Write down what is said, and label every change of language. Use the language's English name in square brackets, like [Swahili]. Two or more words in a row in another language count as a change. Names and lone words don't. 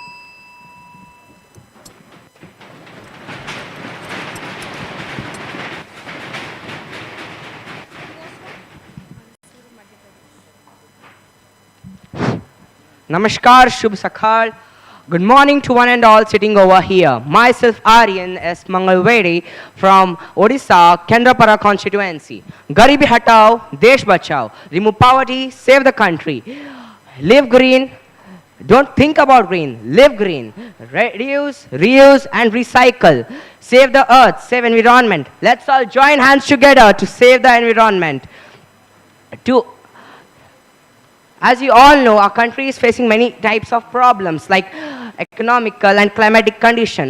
[Hindi] Namaskar, Shubh Sakhal. [English] Good morning to one and all sitting over here. Myself Aryan S. Mangalvedi from Odisha, Kendrapara constituency. [Hindi] Garibi hatao, Desh bachao. [English] Remove poverty, save the country. Live green. Don't think about green. Live green. Reduce, reuse and recycle. Save the earth, save environment. Let's all join hands together to save the environment. As you all know, our country is facing many types of problems like economical and climatic condition.